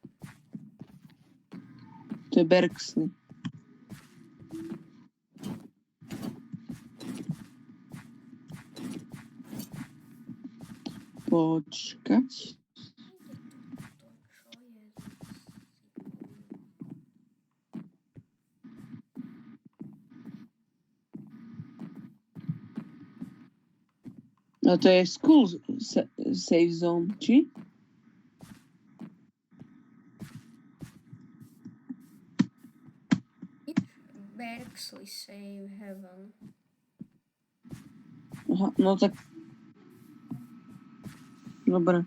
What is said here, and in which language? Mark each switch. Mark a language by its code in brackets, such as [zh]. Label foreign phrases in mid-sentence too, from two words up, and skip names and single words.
[sk] To je Berksley. Počkať. No to je [en] school safe zone, [sk] či? Berksley Safe Haven. Aha, no tak... Dobre.